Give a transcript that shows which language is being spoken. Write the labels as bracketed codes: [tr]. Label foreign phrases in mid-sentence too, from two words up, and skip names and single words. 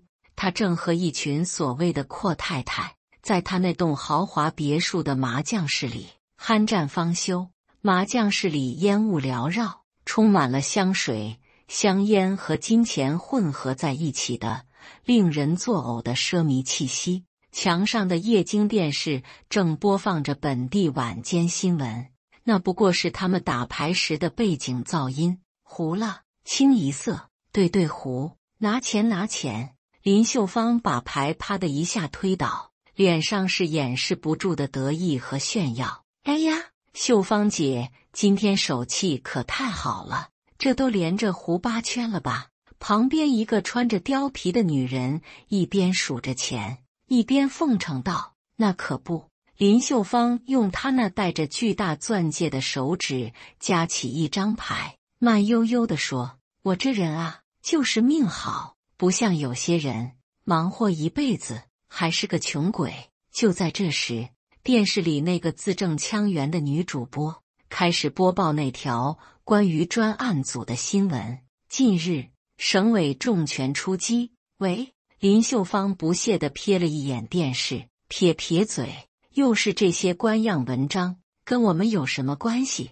[zh] 她正和一群所謂的闊太太在她那棟豪華別墅的麻將室裡酣戰方休。麻將室裡煙霧繚繞，充滿了香水、香煙和金錢混合在一起的令人作嘔的奢靡氣息。牆上的液晶電視正播放着本地晚間新聞，那不過是他們打牌時的背景噪音。胡了，清一色，對胡，拿錢拿錢。林秀芳把牌啪的一下推倒，臉上是掩飾不住的得意和炫耀。哎呀，秀芳姐，今天手气可太好了，這都連着胡8圈了吧？旁邊一個穿着貂皮的女人一邊數着錢，一邊奉承道：“那可不。” 林秀芳用她那帶着巨大鑽戒的手指夾起一張牌，慢悠悠地說：“我這人啊，就是命好，不像有些人忙活一輩子還是個窮鬼。” 就在這時，電視裡那個字正腔圓的女主播開始播報那條關於專案組的新聞。近日，省委重拳出擊。喂，林秀芳不屑地瞥了一眼電視，撇撇嘴， 又是這些官樣文章，跟我們有什麼關係？